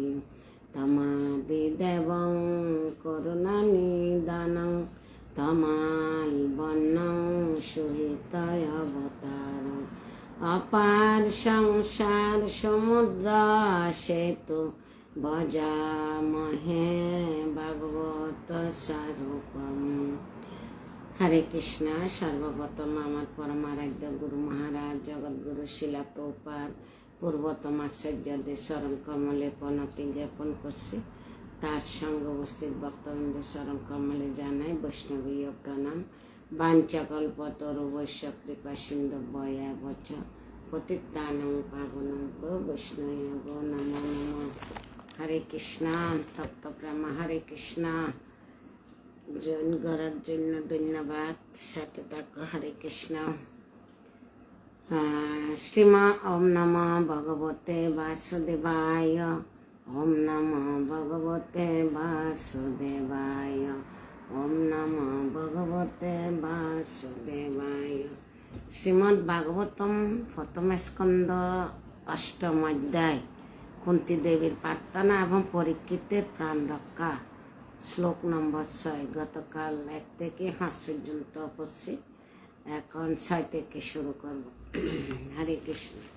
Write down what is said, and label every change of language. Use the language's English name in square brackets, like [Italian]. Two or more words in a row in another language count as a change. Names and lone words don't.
[Sanskrit] तमादिदेवं करुणानिधानं तमालवर्णं सुहितयवतारम् अपार संसार समुद्र सेतु भजामहे भागवत स्वरूपम। हरे कृष्ण। [Bangla] सर्वप्रथम আমার পরমারাধ্য গুরু মহারাজ জগৎগুরু শিলা প্রভুপাদ পূর্বতম আচার্যদের চরণ কমলে প্রণতি জ্ঞাপন করছি। তার সঙ্গে উপস্থিত ভক্তবৃন্দ চরণ কমলে জানাই বৈষ্ণবীয় প্রণাম। [Sanskrit] वाञ्छाकल्पतरुभ्यश्च कृपासिन्धुभ्येव च पतितानां पावनेभ्यो वैष्णवेभ्यो नमो नमः। हरे कृष्ण। तप्त प्रेम हरे कृष्ण। [Bangla] জৈন করার জন্য ধন্যবাদ। সাথে থাকো। [Sanskrit] হরে কৃষ্ণ। শ্রীমা ওম নমঃ ভগবতে বাসুদেবায়। ওম নমঃ ভগবতে বাসুদেবায়। ওম নমঃ ভগবতে বাসুদেবায়। [Bangla] শ্রীমদ্ ভাগবতম প্রথম স্কন্দ অষ্টম অধ্যায় কুন্তী দেবীর প্রার্থনা এবং পরীক্ষিতের প্রাণ রক্ষা। শ্লোক নম্বর 6। গতকাল 1 থেকে 5 পর্যন্ত পড়ছি। এখন 6 থেকে শুরু করব। [Sanskrit] হরে কৃষ্ণ।